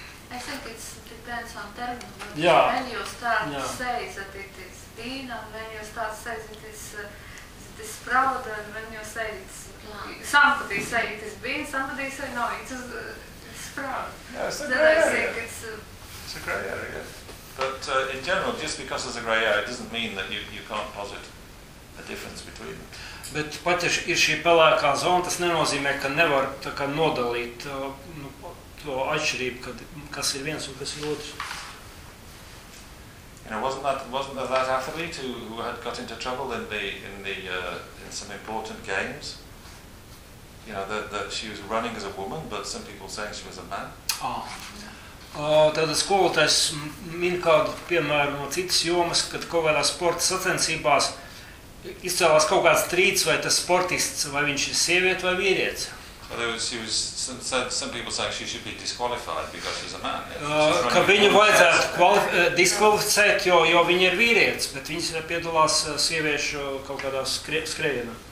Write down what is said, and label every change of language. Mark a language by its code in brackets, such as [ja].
[en] I think it depends on terminology. Yeah. When you start to say that it is bean, and when you start to say it is sprout, and when you say it's... Somebody say it is bean, somebody say no, it's sprout. Yeah, it's a grey area. It's a grey area, yeah. But in general, just because it's a grey area, it doesn't mean that you can't posit. A difference between them. [lv] Bet pat ja ir šī pelēkā zona, tas nenozīmē, ka nevar tā kā nodalīt nu, to atšķirību, kas ir viens un kas ir otrs. [en] You know, wasn't that athlete who had got into trouble in some important games? You know, that she was running as a woman, but some people saying she was a man. [lv] Tātad skolotājs min kādu piemēru no citas jomas, kad kaut kādās sporta sacensībās izcēlās kaut kāds trīts, vai tas sportists, vai viņš ir sieviete vai vīrietis. [en] So there was some people saying she should be disqualified because she's a man. [lv] Ka viņu vajadzētu diskvalificēt, jo viņa ir vīrietis, bet viņas piedalās sieviešu kaut kādās skrējienā.